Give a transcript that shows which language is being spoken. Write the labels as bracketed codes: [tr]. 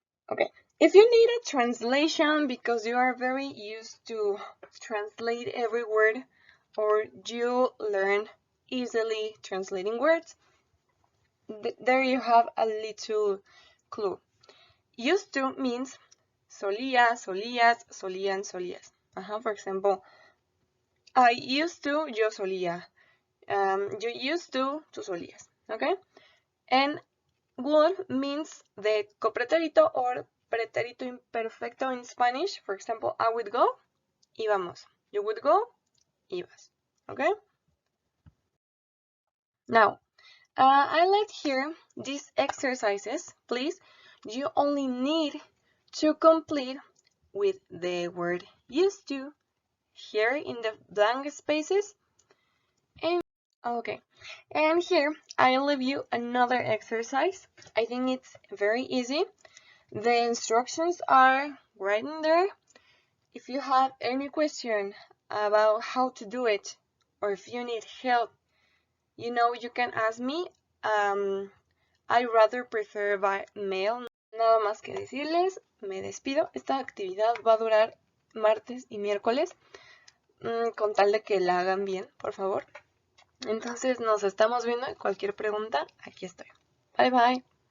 [en] Okay. If you need a translation because you are very used to translate every word or you learn easily translating words, there you have a little clue. Used to means [es] solía, solías, solían, solías. [en] For example, I used to, [es] yo solía. [en] You used to, [es] tú solías. [en] Okay? And would means the copretérito or pretérito imperfecto in Spanish. For example, I would go, [es] íbamos. [en] You would go, [es] ibas. [en] Okay? Now, I like here these exercises. Please, you only need to complete with the word used to here in the blank spaces. And okay, and here I leave you another exercise. I think it's very easy. The instructions are right in there. If you have any question about how to do it, or if you need help, you can ask me. I rather prefer by mail. [es] Nada más que decirles, me despido. Esta actividad va a durar martes y miércoles, con tal de que la hagan bien, por favor. Entonces nos estamos viendo. Cualquier pregunta, aquí estoy. Bye bye.